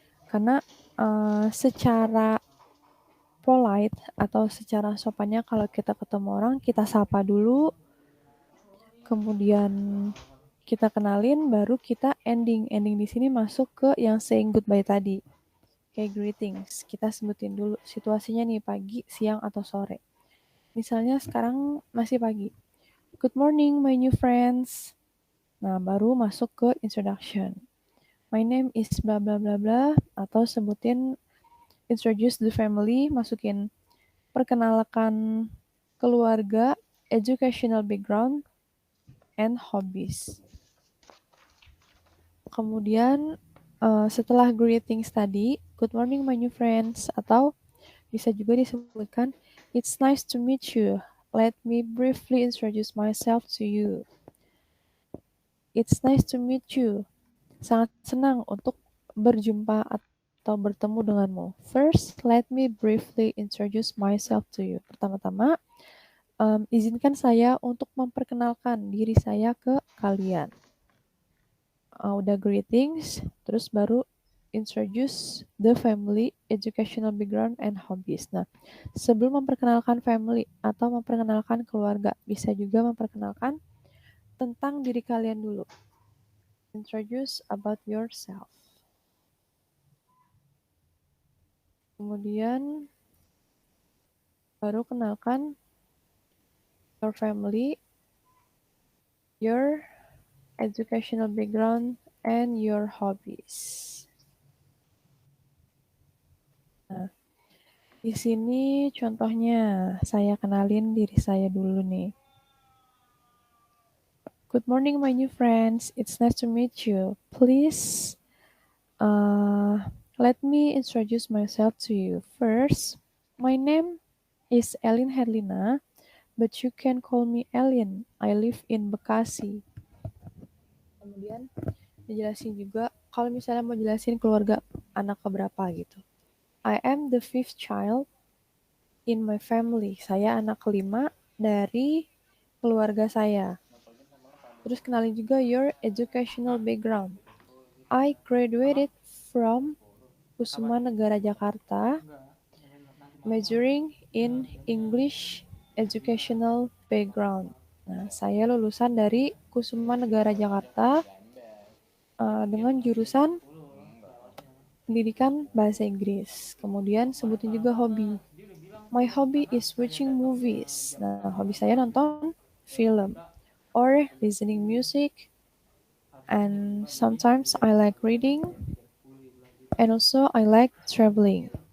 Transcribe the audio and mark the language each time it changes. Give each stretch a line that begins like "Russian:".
Indonesian: Karena secara polite atau secara sopannya kalau kita ketemu orang, kita sapa dulu, kemudian kita kenalin, baru kita ending. Ending di sini masuk ke yang
English: saying goodbye
Indonesian: tadi. Kayak greetings, kita sebutin dulu situasinya nih, pagi, siang, atau sore. Misalnya sekarang masih pagi.
English: Good morning, my new friends.
Indonesian: Nah, baru masuk ke introduction.
English: My name is bla bla
Indonesian: bla bla, atau sebutin
English: introduce the family,
Indonesian: masukin perkenalkan keluarga,
English: educational background, and hobbies.
Indonesian: Kemudian setelah greetings tadi,
English: good morning my new friends,
Indonesian: atau bisa juga disebutkan,
English: it's nice to meet you. Let me briefly introduce myself to you. It's nice to meet you.
Indonesian: Sangat senang untuk berjumpa atau bertemu denganmu.
English: First, let me briefly introduce myself to you.
Indonesian: Pertama-tama, izinkan saya untuk memperkenalkan diri saya ke kalian. Udah greetings, terus baru
English: introduce the family, educational background, and hobbies.
Indonesian: Nah, sebelum memperkenalkan family atau memperkenalkan keluarga, bisa juga memperkenalkan tentang diri kalian dulu.
English: Introduce about yourself.
Indonesian: Kemudian baru kenalkan
English: your family, your educational background, and your hobbies.
Indonesian: Nah, di sini contohnya saya kenalin diri saya dulu nih.
English: Good morning, my new friends. It's nice to meet you. Please, let me introduce myself to you. First, my name is Elin Herlina, but you can call me Elin. I live in Bekasi.
Indonesian: Kemudian dijelasin juga kalau misalnya mau jelasin keluarga anak keberapa gitu.
English: I am the 5th child in my family.
Indonesian: Saya anak kelima dari keluarga saya. Terus kenalin juga
English: your educational background. I graduated from Kusuma Negara Jakarta, majoring in English educational background.
Indonesian: Nah, saya lulusan dari Kusuma Negara Jakarta dengan jurusan pendidikan bahasa Inggris. Kemudian sebutin juga hobi.
English: My hobby is watching movies.
Indonesian: Nah, hobi saya nonton film
English: or listening music, and sometimes I like reading, and also I like traveling.